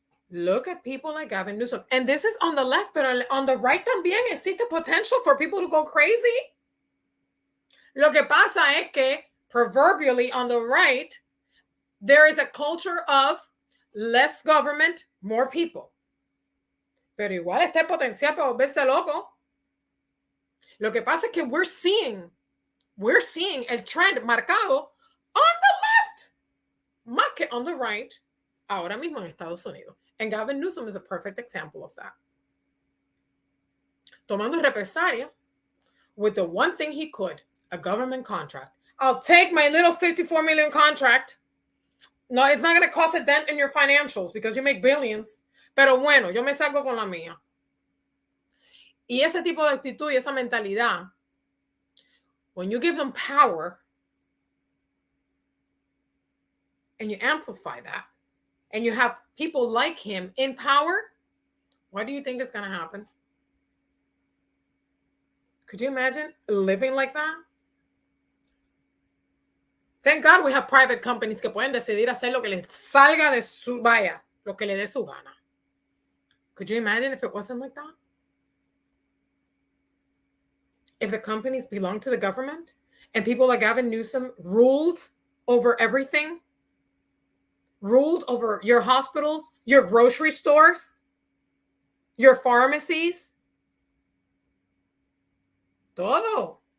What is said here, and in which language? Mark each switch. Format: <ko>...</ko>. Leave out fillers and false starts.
<en>Look at people like Gavin Newsom. And this is on the left, but on the right</en> <es>también existe</es> <en>potential for people to go crazy.</en> <es>Lo que pasa es que,</es> <en>proverbially on the right, there is a culture of less government, more people.</en> <es>Pero igual está el potencial para volverse loco. Lo que pasa es que</es> <en>we're seeing</en> <es>el trend marcado</es> <en>on the left,</en> <es>más que</es> <en>on the right,</en> <es>ahora mismo en Estados Unidos.</es> <en>And Gavin Newsom is a perfect example of that.</en> <es>Tomando represalia</es> <en>with the one thing he could, a government contract. I'll take my little 54 million contract. No, it's not going to cost a dent in your financials because you make billions.</en> <es>Pero bueno, yo me salgo con la mía. Y ese tipo de actitud y esa mentalidad,</es> <en>when you give them power and you amplify that, and you have people like him in power, what do you think is going to happen? Could you imagine living like that? Thank God we have private companies</en> <es>que pueden decidir hacer lo que les salga de su, vaya, lo que le dé su gana.</es> <en>Could you imagine if it wasn't like that? If the companies belonged to the government and people like Gavin Newsom ruled over everything, ruled over your hospitals, your grocery stores, your pharmacies,</en> <es>todo.</es>